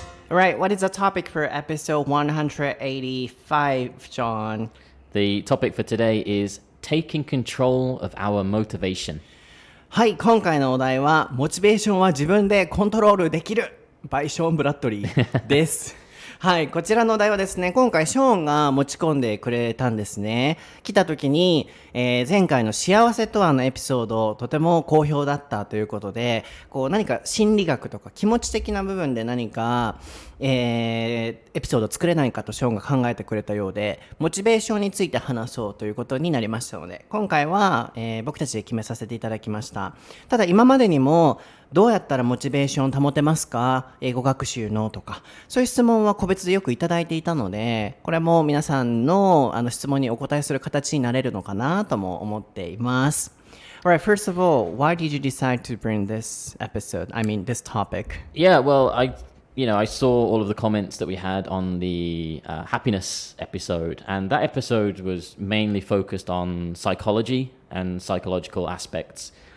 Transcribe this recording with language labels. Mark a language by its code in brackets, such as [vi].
[en] Alright, what is the topic for episode 185, John? The topic for today is taking control of our motivation. [ja] はい、今回のお題はモチベーションは自分でコントロールできる by ショーン・ブラッドリーですはい、こちらのお題はですね、今回ショーンが持ち込んでくれたんですね。来た時に、前回の幸せとはのエピソードとても好評だったということで、何か心理学とか気持ち的な部分で何か、エピソードを作れないかとショーンが考えてくれたようで、モチベーションについて話そうということになりましたので、今回は、僕たちで決めさせていただきました。ただ今までにもどうやったらモチベーション保てますか、英語学習のとか、そういう質問は個別でよくいただいていたので、これも皆さんの質問にお答えする形になれるのかなとも思っています。 [en] Alright, first of all, why did you decide to bring this this topic? Yeah, well, I saw all of the comments that we had on the happiness episode, and that episode was mainly focused on psychology and psychological aspects.